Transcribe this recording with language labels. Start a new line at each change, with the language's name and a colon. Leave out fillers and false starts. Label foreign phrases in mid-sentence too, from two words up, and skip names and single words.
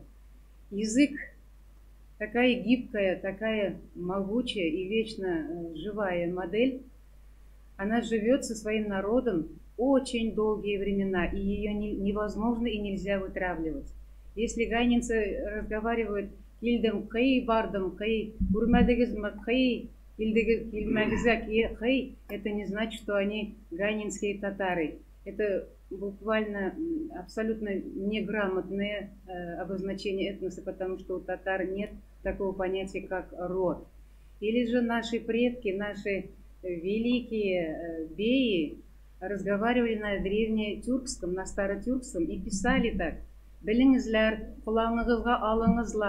Russian: Язык такая гибкая, такая могучая и вечно живая модель. Она живет со своим народом очень долгие времена, и ее невозможно и нельзя вытравливать. Если ганинцы разговаривают
Tatar: «Ильдам кай, бардам кай, урмадагизм кай»,
Russian: это не значит, что они ганинские татары. Это буквально абсолютно неграмотное обозначение этноса, потому что у татар нет такого понятия, как род. Или же наши предки, наши великие беи разговаривали на древнетюркском, на старотюркском и писали так:
Tatar: «Белингизляр, кулаңызга алыңызлар».